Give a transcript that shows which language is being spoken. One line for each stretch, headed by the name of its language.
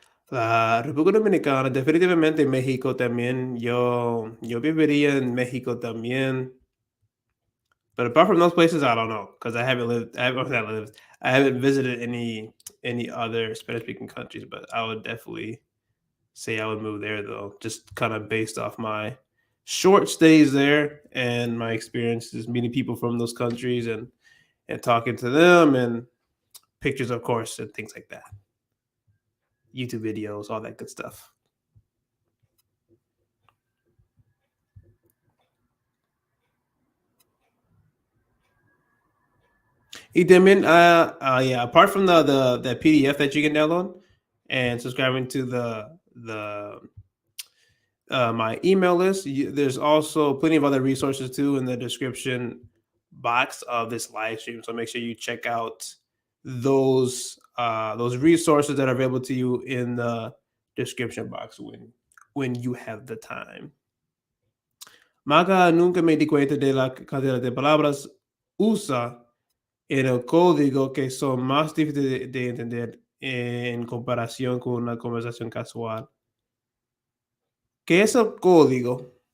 Spanish: La República Dominicana, definitivamente México también. Yo viviría en México también.
English: But apart from those places, I don't know because I haven't lived. Not lived. I haven't visited any other Spanish speaking countries. But I would definitely say I would move there though, just kind of based off my short stays there and my experiences meeting people from those countries and talking to them and pictures, of course, and things like that. YouTube videos, all that good stuff.
Spanish: Y también,
English: yeah, apart from the PDF that you can download and subscribing to the my email list, there's also plenty of other resources too in the description box of this live stream. So make sure you check out those resources that are available to you in the description box when you have the time.
Spanish: Maga nunca me di cuenta de la cantidad de palabras usa en el código que son más difíciles de entender en comparación con una conversación casual. ¿Qué es el código?